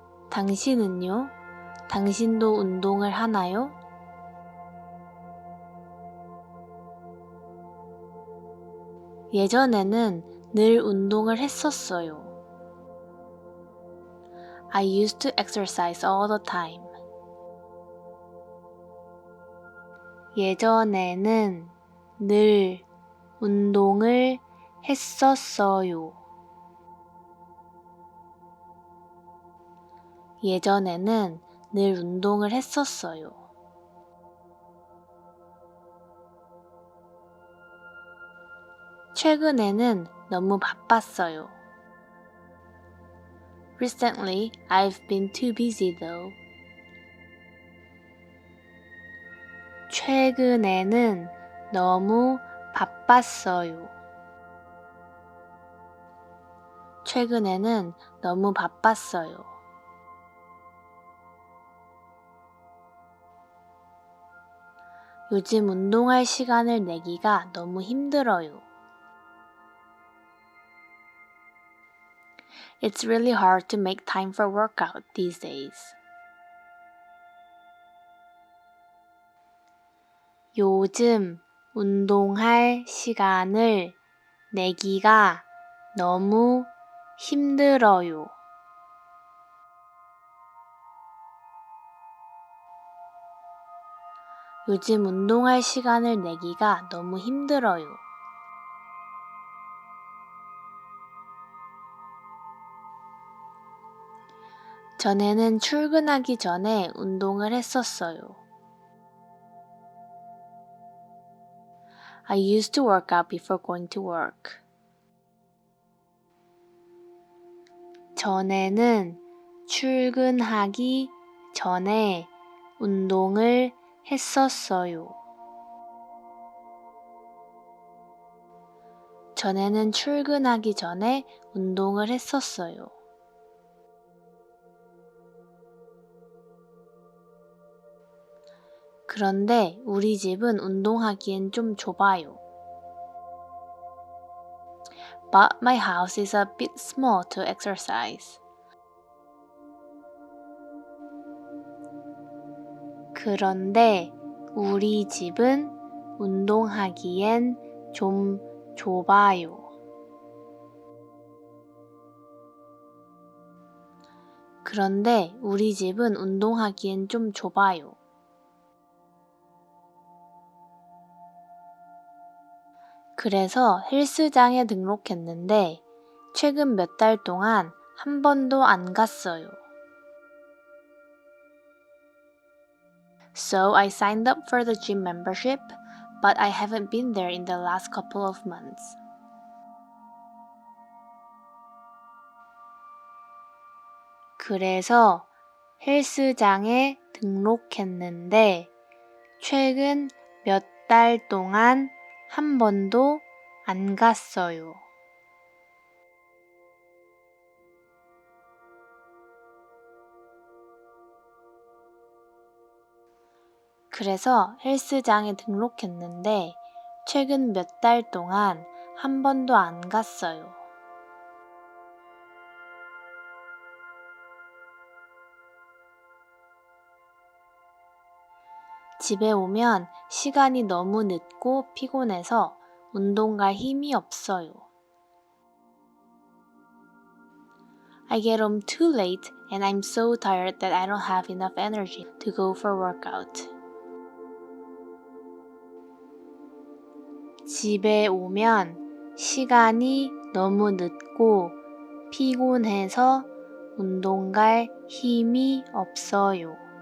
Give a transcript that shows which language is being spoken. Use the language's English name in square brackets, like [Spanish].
[Korean] 당신은요? 당신도 운동을 하나요? 예전에는 늘 운동을 했었어요. [English] I used to exercise all the time. [Korean] 예전에는 늘 운동을 했었어요. 예전에는 늘 운동을 했었어요. 최근에는 너무 바빴어요. [English] Recently, I've been too busy though. [Korean] 최근에는 너무 바빴어요. 최근에는 너무 바빴어요. 요즘 운동할 시간을 내기가 너무 힘들어요. [English] It's really hard to make time for workout these days. [Korean] 요즘 운동할 시간을 내기가 너무 힘들어요. 요즘 운동할 시간을 내기가 너무 힘들어요. 전에는 출근하기 전에 운동을 했었어요. [English] I used to work out before going to work. [Korean] 전에는 출근하기 전에 운동을 했었어요. 전에는 출근하기 전에 운동을 했었어요. 그런데 우리 집은 운동하기엔 좀 좁아요. [English] But my house is a bit small to exercise. [Korean] 그런데 우리 집은 운동하기엔 좀 좁아요. 그런데 우리 집은 운동하기엔 좀 좁아요. 그래서 헬스장에 등록했는데 최근 몇 달 동안 한 번도 안 갔어요. [English] So I signed up for the gym membership, but I haven't been there in the last couple of months. [Korean] 그래서 헬스장에 등록했는데 최근 몇 달 동안 한 번도 안 갔어요. 그래서 헬스장에 등록했는데 최근 몇 달 동안 한 번도 안 갔어요. 집에 오면 시간이 너무 늦고 피곤해서 운동 갈 힘이 없어요. [English] I get home too late and I'm so tired that I don't have enough energy to go for workout. [Korean] 집에 오면 시간이 너무 늦고 피곤해서 운동 갈 힘이 없어요.